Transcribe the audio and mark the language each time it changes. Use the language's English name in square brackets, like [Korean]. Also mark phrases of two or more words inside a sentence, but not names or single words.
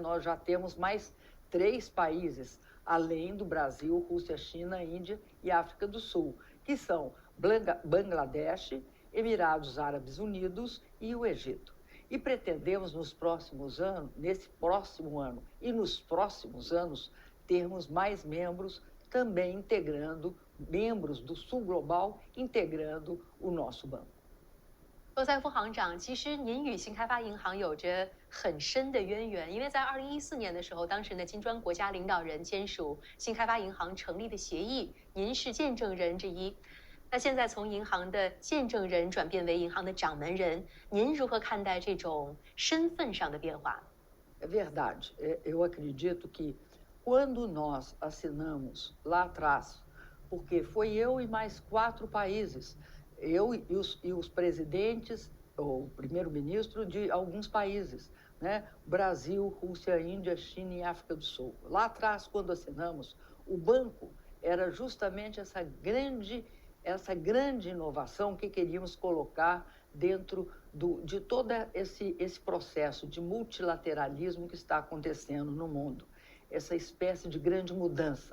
[Portuguese] Nós já temos mais 3 países, além do Brasil, Rússia, China, Índia e África do Sul, que são Bangladesh, Emirados Árabes Unidos e o Egito. E pretendemos nos próximos anos, nesse próximo ano e nos próximos anos, termos mais membros também integrando, membros do Sul Global integrando o nosso banco. [Chinese] 罗塞夫行长，其实您与新开发银行有着很深的渊源，因为在2014年的时候，当时呢金砖国家领导人签署新开发银行成立的协议，您是见证人之一。那现在从银行的见证人转变为银行的掌门人，您如何看待这种身份上的变化？ [Portuguese] É verdade. Eu acredito que quando nós assinamos lá atrás, porque foi eu e mais 4 países, eu e os presidentes, ou primeiro-ministro de alguns países, né? Brasil, Rússia, Índia, China e África do Sul. Lá atrás, quando assinamos, o banco era justamente essa grande inovação que queríamos colocar dentro de todo esse processo de multilateralismo que está acontecendo no mundo, essa espécie de grande mudança.